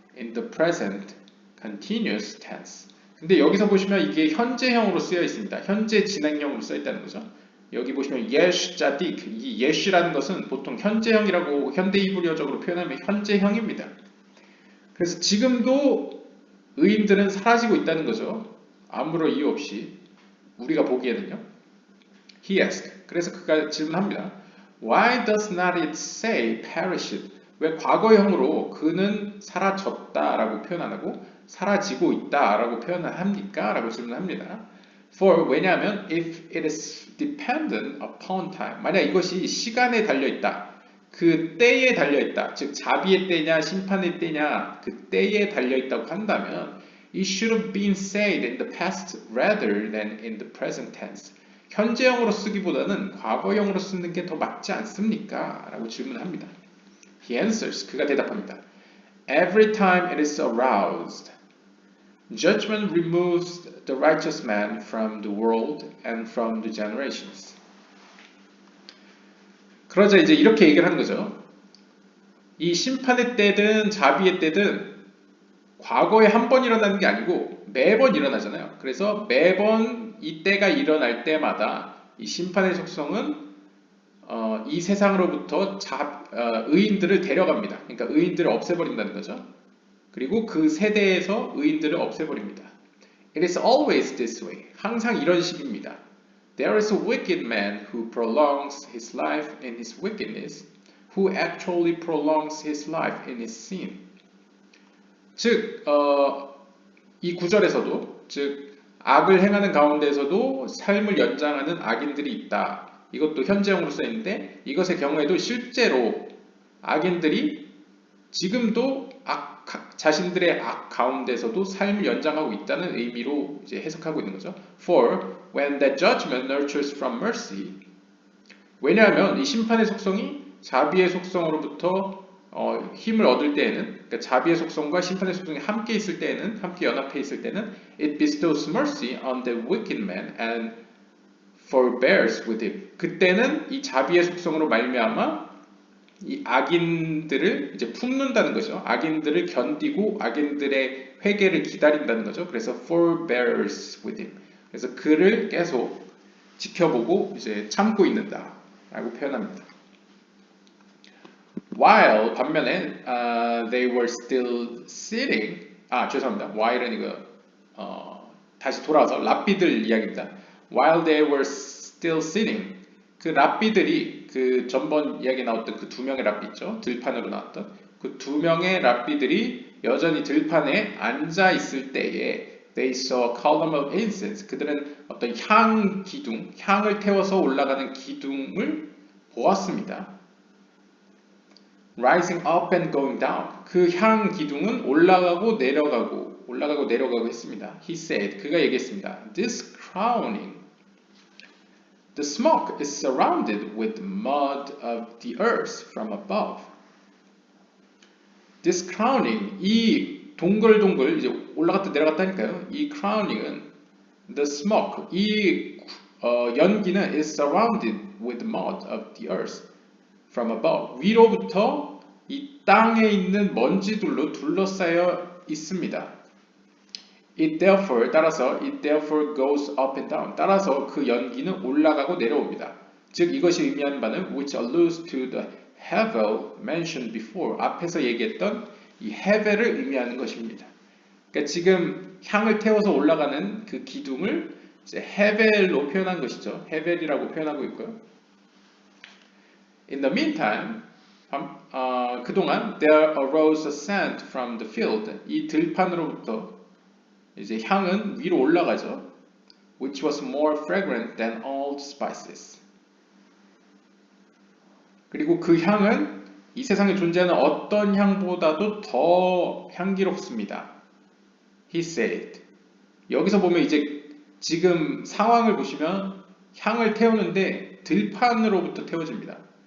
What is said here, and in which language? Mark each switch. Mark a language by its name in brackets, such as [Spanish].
[English] In the present continuous tense. [Korean] 근데 여기서 보시면 이게 현재형으로 쓰여 있습니다. 현재 진행형으로 써 있다는 거죠. 여기 보시면 예시 자딕, 이 예시라는 것은 보통 현재형이라고 현대 히브리어적으로 표현하면 현재형입니다. 그래서 지금도 의인들은 사라지고 있다는 거죠. 아무런 이유 없이 우리가 보기에는요. [English] He asked. [Korean] 그래서 그가 질문합니다. [English] Why does not it say perished? [Korean] 왜 과거형으로 그는 사라졌다라고 표현 안 하고 사라지고 있다라고 표현을 합니까? 라고 질문합니다. [English] For, [Korean] 왜냐하면 [English] if it is dependent upon time, [Korean] 만약 이것이 시간에 달려있다, 그 때에 달려있다, 즉 자비의 때냐 심판의 때냐 그 때에 달려있다고 한다면 [English] it should have been said in the past rather than in the present tense. [Korean] 현재형으로 쓰기보다는 과거형으로 쓰는 게 더 맞지 않습니까? 라고 질문합니다. [English] He answers. [Korean] 그가 대답합니다. [English] Every time it is aroused, judgment removes the righteous man from the world and from the generations. [Korean] 그러자 이제 이렇게 얘기를 하는 거죠. 이 심판의 때든 자비의 때든 과거에 한 번 일어나는 게 아니고 매번 일어나잖아요. 그래서 매번 이 때가 일어날 때마다 이 심판의 속성은 이 세상으로부터 의인들을 데려갑니다. 그러니까 의인들을 없애버린다는 거죠. 그리고 그 세대에서 의인들을 없애버립니다. [English] It is always this way. [Korean] 항상 이런 식입니다. [English] There is a wicked man who prolongs his life in his wickedness, who actually prolongs his life in his sin. [Korean] 즉, 이 구절에서도, 즉, 악을 행하는 가운데서도 삶을 연장하는 악인들이 있다. 이것도 현재형으로 써있는데 이것의 경우에도 실제로 악인들이 지금도 자신들의 악 가운데서도 삶을 연장하고 있다는 의미로 이제 해석하고 있는 거죠. [English] For when that judgment nurtures from mercy. [Korean] 왜냐하면 이 심판의 속성이 자비의 속성으로부터 힘을 얻을 때에는, 그러니까 자비의 속성과 심판의 속성이 함께 있을 때에는, 함께 연합해 있을 때는, [English] it bestows mercy on the wicked man and forbears with him. [Korean] 그때는 이 자비의 속성으로 말미암아 이 악인들을 이제 품는다는 거죠. 악인들을 견디고 악인들의 회개를 기다린다는 거죠. 그래서 [English] forbears with him. [Korean] 그래서 그를 계속 지켜보고 이제 참고 있는다라고 표현합니다. [English] While [Korean] 반면에 [English] they were still sitting. [Korean] 죄송합니다. while은 이거 다시 돌아와서 랍비들 이야기입니다. [English] While they were still sitting. [Korean] 그 랍비들이 그 전번 이야기에 나왔던 그 두 명의 랍비 있죠. 들판으로 나왔던 그 두 명의 랍비들이 여전히 들판에 앉아 있을 때에 [English] they saw a column of incense. [Korean] 그들은 어떤 향 기둥, 향을 태워서 올라가는 기둥을 보았습니다. [English] Rising up and going down. [Korean] 그 향 기둥은 올라가고 내려가고 했습니다. [English] He said. [Korean] 그가 얘기했습니다. [English] This crowning. The smoke is surrounded with mud of the earth from above. This crowning, [Korean] 이 동글동글 이제 올라갔다 내려갔다니까요. [English] 이 crowning은 the smoke, [Korean] 이 연기는 [English] is surrounded with mud of the earth from above. [Korean] 위로부터 이 땅에 있는 먼지들로 둘러싸여 있습니다. 따라서 [English] it therefore goes up and down. [Korean] 따라서 그 연기는 올라가고 내려옵니다. 즉 이것이 의미하는 바는 [English] which alludes to the hevel mentioned before. [Korean] 앞에서 얘기했던 이 hevel을 의미하는 것입니다. 그러니까 지금 향을 태워서 올라가는 그 기둥을 이제 hevel로 표현한 것이죠. hevel이라고 표현하고 있고요. [English] In the meantime, [Korean] 그동안 [English] there arose a scent from the field. [Korean] 이 들판으로부터 이제 향은 위로 올라가죠. [English] Which was more fragrant than all spices. [Korean] 그리고 그 향은 이 세상에 존재하는 어떤 향보다도 더 향기롭습니다. [English] He said. [Korean] 여기서 보면 이제 지금 상황을 보시면 향을 태우는데 들판으로부터 태워집니다.